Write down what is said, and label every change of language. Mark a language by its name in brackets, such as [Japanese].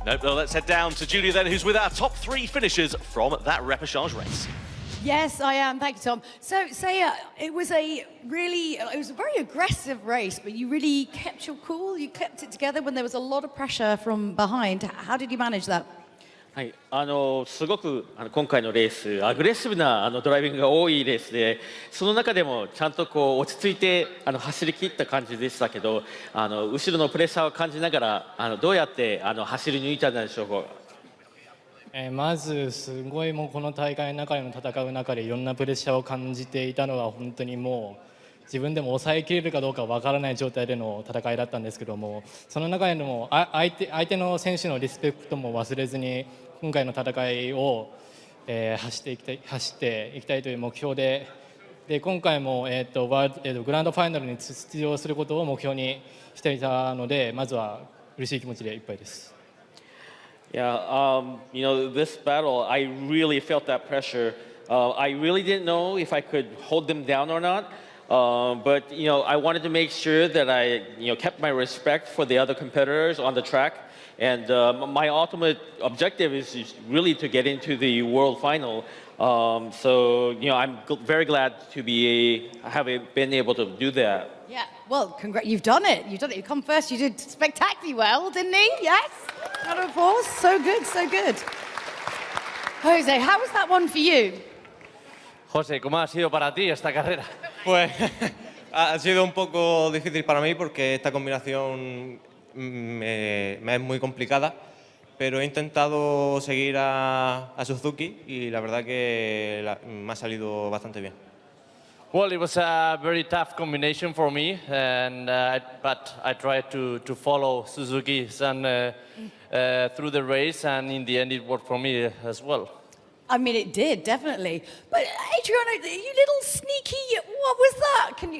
[English] Nope, well, let's head down to Julia then, who's with our top 3 finishers from that Repechage race. Yes, I am. Thank you, Tom. So, Seiya, it was a very aggressive race, but you really kept your cool. You kept it together when there was a lot of pressure from behind. How did you manage that? [Japanese] はい、すごく今回のレースアグレッシブなドライビングが多いレースで、その中でもちゃんとこう落ち着いて走り切った感じでしたけど、後ろのプレッシャーを感じながらどうやって走り抜いたんでしょうか。まずすごいもうこの大会の中での戦う中でいろんなプレッシャーを感じていたのは本当にもう自分でも抑えきれるかどうかわからない状態での戦いだったんですけども、その中でも相手の選手のリスペクトも忘れずに今回の戦いを走っていきたいという目標で、今回もグランドファイナルに出場することを目標にしていたので、まずは嬉しい気持ちでいっぱいです。 [English] Yeah, you know, this battle, I really felt that pressure. I really didn't know if I could hold them down or not. But, you know, I wanted to make sure that I, kept my respect for the other competitors on the track. And my ultimate objective is really to get into the world final. So, I'm very glad to have been able to do that. Yeah, well, you've done it. You've done it. You come first. You did spectacularly well, didn't he? Yes. Round of applause. So good, so good. Jose, how was that one for you? [Spanish] José, ¿cómo ha sido para ti esta carrera? Pues ha sido un poco difícil para mí porque esta combinación me es muy complicada, pero he intentado seguir a Suzuki y la verdad que me ha salido bastante bien. [English] Well, it was a very tough combination for me, but I tried to follow Suzuki through the race, and in the end it worked for me as well. I mean, it did, definitely. But Adriano, you little sneaky, what was that?